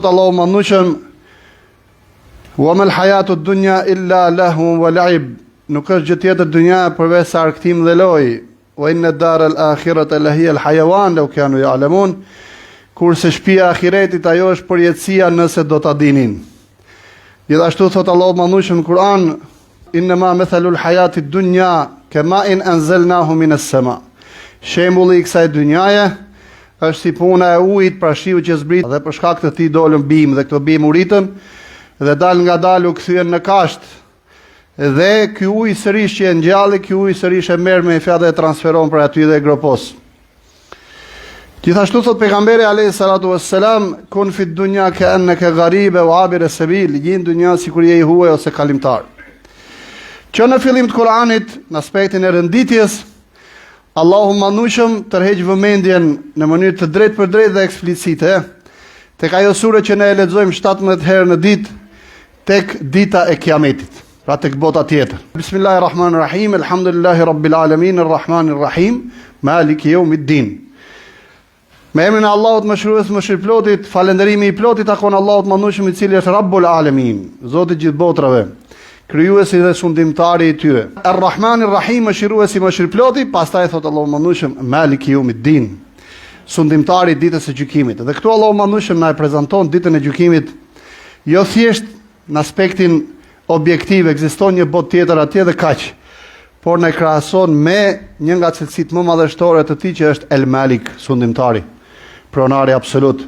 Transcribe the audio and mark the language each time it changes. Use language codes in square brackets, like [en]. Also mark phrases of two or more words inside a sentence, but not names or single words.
[ar] Allahu mandushëm وما الحياة الدنيا إلا لهو ولعب. [sq] Nuk është gjë tjetër dynja përveç se arktim dhe lojë. [ar] وإن الدار الآخرة لهي الحيوان لو كانوا يعلمون. [sq] Kurse shtëpia e ahiretit ajo është përjetësia nëse do ta dinin. Gjithashtu thot Allahu mandushëm në Kur'an, [ar] إنما مثل الحياة الدنيا كماء أنزلناه من السماء. [sq] Shembulli i kësaj dynjaje është si puna e ujit pra shiu që zbrit dhe për shkak të tij dolën bim dhe këto bim u ritën dhe dal nga dal u kthyen në kasht. Dhe ky ujë sërish që e ngjalli, ky ujë sërish e merr me fjalë dhe e transferon për aty dhe e gropos. Gjithashtu thot pejgamberi [ar] عليه الصلاة والسلام, كن في الدنيا كأنك غريب وعابر السبيل, [sq] në dynja sikur je i huaj ose kalimtar. Që në fillim të Kuranit, në aspektin e renditjes, Allahu mandushëm tërheq vëmendjen në mënyrë të drejtë për drejtë dhe eksplicite tek ajo sure që ne e lexojmë 17 herë në ditë, tek dita e Kiametit, pra tek bota tjetër. [ar] بسم الله الرحمن الرحيم، الحمد لله رب العالمين، الرحمن الرحيم، مالك يوم الدين. [sq] Me emrin e Allahut mëshirues mëshirëplotit, falënderimi i plotit takon Allahut mandushëm i cili është [ar] رب العالمين, [sq] Zoti i gjithë botrave, krijuesi dhe sundimtari i tyre. [ar] الرحمن الرحيم, [sq] mëshiruesi mëshirëploti, pastaj thot Allahu mandushëm [ar] مالك يوم الدين, [sq] sundimtari i ditës së gjykimit. Dhe këtu Allahu mandushëm na e prezanton ditën e gjykimit jo thjesht në aspektin objektiv, ekziston një botë tjetër atje dhe kaq, por na krahason me një nga cilësitë më madhështore të tij që është El Malik, sundimtari, pronari absolut.